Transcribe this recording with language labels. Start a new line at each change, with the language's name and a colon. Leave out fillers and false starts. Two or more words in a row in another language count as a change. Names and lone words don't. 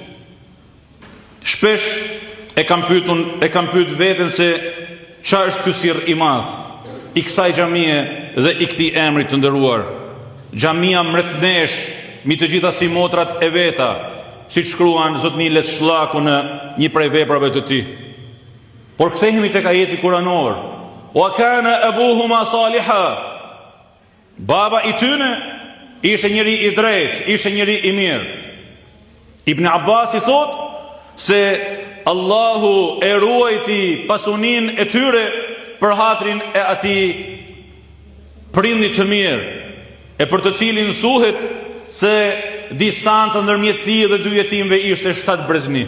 Albanian: Shpesh e kam pyet veten se çfarë është ky sirr i madh i kësaj xhamie dhe i këtij emri të nderuar. Xhamia mretnesh mi të gjitha si motrat e veta, siç shkruan zotni Let Shllaku në një prej veprave të tij. Por kthehemi tek ajeti kuranor:
Arabic: "وكان أبوهما صالحا."
Albanian: Baba i tyne ishte njëri i drejtë, ishte njëri i mirë. Ibn Abbas i thot se Allahu e ruajti pasuninë e tyre për hatrin e atij prindit të mirë, e për të cilin thuhet se distanca ndërmjet tij dhe dy jetimëve ishte 7 brezni.